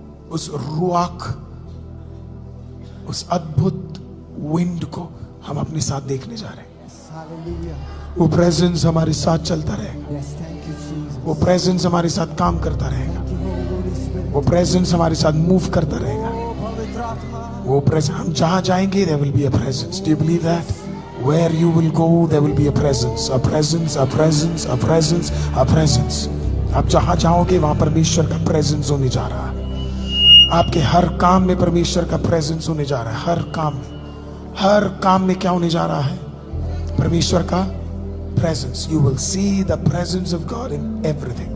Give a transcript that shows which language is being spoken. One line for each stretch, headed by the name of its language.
Hindi: उस रुआक, उस अद्भुत विंड को हम अपने साथ देखने जा रहे हैं।
English: Hallelujah.
Hindi: वो प्रेजेंस हमारे साथ चलता रहेगा,
English: Yes, thank you, Jesus.
Hindi: वो प्रेजेंस हमारे साथ काम करता रहेगा,
English: Thank you, Holy Spirit.
Hindi: वो प्रेजेंस हमारे साथ मूव करता रहेगा। Oh, पवित्र आत्मा। वो प्रेजेंस, हम जहां जाएंगे
English: there will be a presence. Do you believe that? Where you will go there will be a presence, a presence, a presence, a presence, a presence.
Hindi: आप जहां जाओगे वहां परमेश्वर का प्रेजेंस होने जा रहा है। आपके हर काम में परमेश्वर का प्रेजेंस होने जा रहा है। हर काम में, हर काम में क्या होने जा रहा है? परमेश्वर का
English: presence. You will see the presence of God in everything.